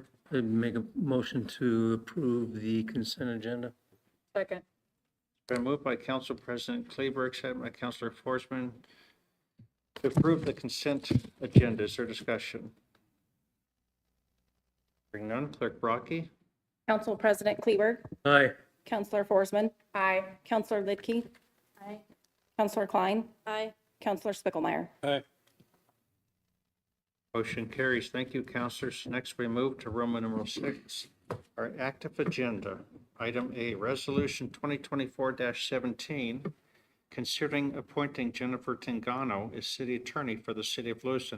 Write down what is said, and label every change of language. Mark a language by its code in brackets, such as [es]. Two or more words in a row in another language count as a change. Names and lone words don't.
[en] I'd make a motion to approve the consent agenda. Second. Been moved by Council President Kleberg, second by Councilor Forsman to approve the consent agenda. Is there discussion? Hearing none, Clerk Brocky. Council President Kleberg, Aye. Councilor Forsman, Aye. Councilor Lidke, Aye. Councilor Klein, Aye. Councilor Spickelmeyer. Aye. Motion carries. Thank you, councilors. Next, we move to Roman numeral 6, our active agenda. Item A, Resolution 2024-17, considering appointing Jennifer Tangano as city attorney for the city of Lewiston.